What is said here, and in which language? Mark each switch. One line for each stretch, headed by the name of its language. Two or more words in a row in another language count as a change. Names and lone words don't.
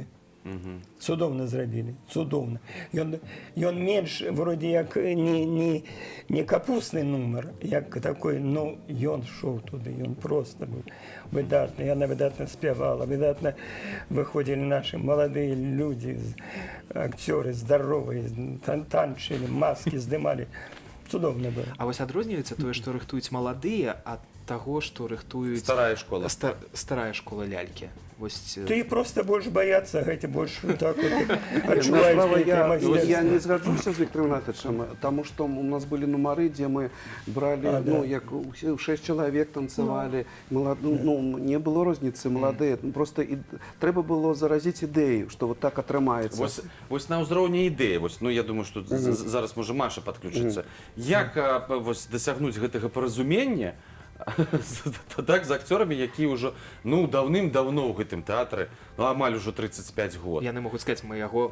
Ukrainian: Цудовно зробили, цудовно. І він менш, вроді як не капустний номер, як такий, ну, він йшов туди, він просто був видатний. Вона видатно співала, видатно виходили наші молоді люди, актери здорові, танчили, маски здимали. Цудовно було.
Belarusian: А ось адрозніваецца тое, што рыхтуюць маладыя ад таго, што рыхтуюць Старая школа. старая школа лялькі. Вось
Russian: Ты просто будешь бояться, гэты больше так вот
Ukrainian: Справа, я
Russian: отчуваешь.
Ukrainian: не згаджуся з Віктором Ігнатовичем, тому що у нас були номери, де ми брали, ну, як 6 чоловік танцювали, ну, не було розниці, молоді, просто треба було заразити ідею, що
Russian: вот так
Ukrainian: отримається.
Belarusian: Вось на ўзроўні ідэі, вось, ну я думаю, што зараз можа Маша падключыцца. Як вось дасягнуць гэтага паразумення так з акцёрамі, які ўжо ну даўным-даўно ў гэтым тэатры, ну амаль ужо 35 год. яны могуць сказаць, мы яго